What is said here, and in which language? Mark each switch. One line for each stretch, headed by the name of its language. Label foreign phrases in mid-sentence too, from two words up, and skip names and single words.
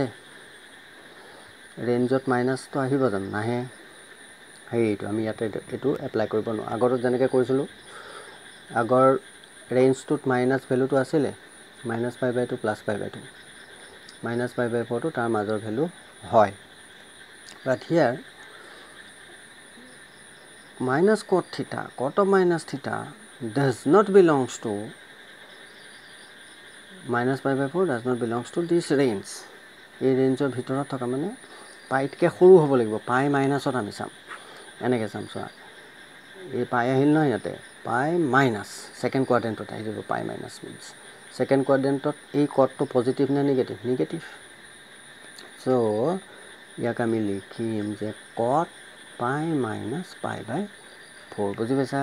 English: range minus
Assamese: আহিব জানো? নাহে। সেইটো আমি ইয়াতে এইটো এপ্লাই কৰিব নোৱাৰোঁ। আগত যেনেকৈ কৰিছিলোঁ, আগৰ ৰেঞ্জটোত
English: minus value
Assamese: আছিলে -π/2 +π/2, -π/4টো তাৰ মাজৰ ভেলু হয়।
English: but here minus cot theta, cot of minus theta does not belongs to -π/4 does not belongs to this range.
Assamese: এই ৰেঞ্জৰ ভিতৰত থকা মানে পাইতকৈ সৰু হ'ব লাগিব।
English: pi minus
Assamese: আমি চাম, এনেকৈ চাম। চোৱা, এই পাই আহিল নহয়, ইয়াতে
English: pi minus second quadrant
Assamese: আহি যাব।
English: pi minus means second quadrant
Assamese: এই কটটো পজিটিভ নে নিগেটিভ? নিগেটিভ। চ' ইয়াক আমি লিখিম যে
English: cot pi minus
Assamese: π/4। বুজি পাইছা?